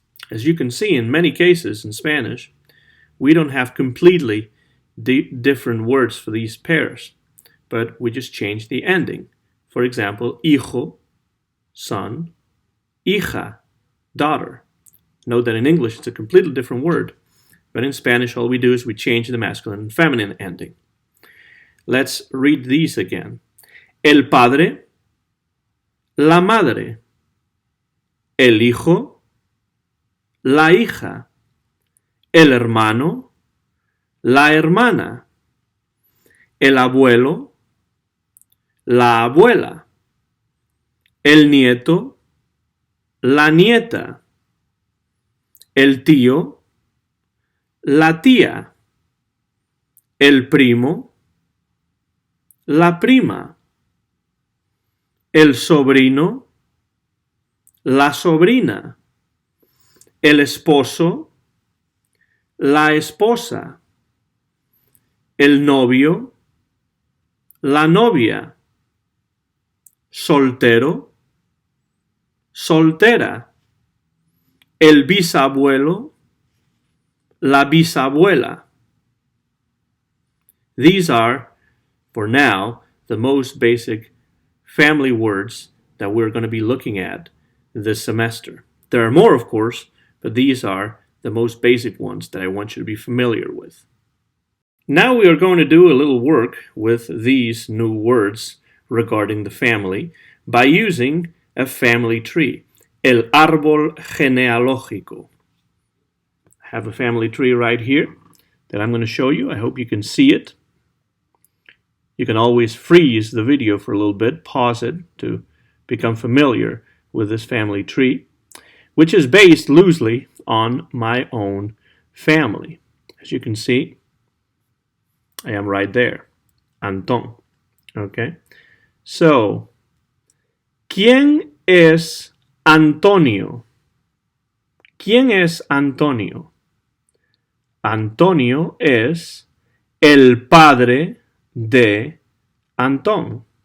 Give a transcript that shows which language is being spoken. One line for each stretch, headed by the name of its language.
English: As you can see, in many cases in Spanish, we don't have completely different words for these pairs, but we just change the ending. For example, hijo, son, hija, daughter. Note that in English it's a completely different word, but in Spanish all we do is we change the masculine and feminine ending. Let's read these again.
Spanish: El padre, la madre, el hijo, la hija, el hermano, la hermana, el abuelo, la abuela, el nieto, la nieta, el tío, la tía, el primo, la prima, el sobrino, la sobrina, el esposo, la esposa, el novio, la novia, soltero, soltera, el bisabuelo, la bisabuela.
English: These are, for now, the most basic family words that we're going to be looking at this semester. There are more, of course, but these are the most basic ones that I want you to be familiar with. Now we are going to do a little work with these new words regarding the family by using a family tree,
Spanish: el árbol genealógico.
English: I have a family tree right here that I'm going to show you. I hope you can see it. You can always freeze the video for a little bit, pause it to become familiar with this family tree, which is based loosely on my own family. As you can see, I am right there, Antón. Okay, so,
Spanish: ¿quién es Antonio? ¿Quién es Antonio? Antonio es el padre de Antón.